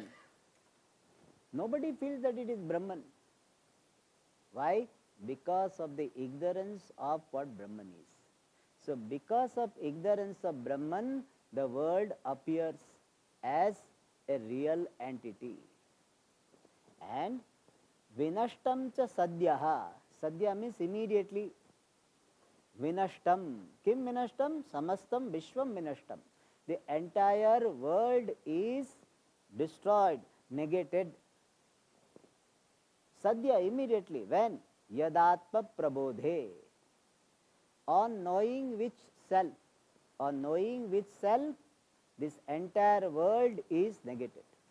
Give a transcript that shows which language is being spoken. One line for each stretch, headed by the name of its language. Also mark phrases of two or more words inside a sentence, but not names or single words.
English: Nobody feels that it is Brahman. Why? Because of the ignorance of what Brahman is. So, because of ignorance of Brahman, the world appears as a real entity.
Sanskrit: And Vinashtam cha sadyaha.
English: Sadya means immediately.
Sanskrit: Vinashtam. Kim vinashtam? Samastam Vishwam vinashtam.
English: The entire world is destroyed, negated.
Sanskrit: Sadya
English: immediately. When?
Sanskrit: Yadatma prabodhe.
English: On knowing which self, on knowing which self, this entire world is negated.